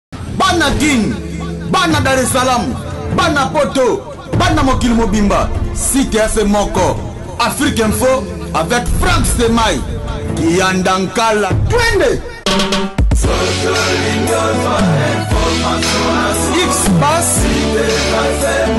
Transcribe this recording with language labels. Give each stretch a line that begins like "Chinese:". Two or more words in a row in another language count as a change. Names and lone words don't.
Lingala: bana Guine, bana Dar es Salaam, bana Poto, bana mokili mobimba, site FM moko, Afrique Info avec Frank Stemai, Yandankala, twende. X-Bass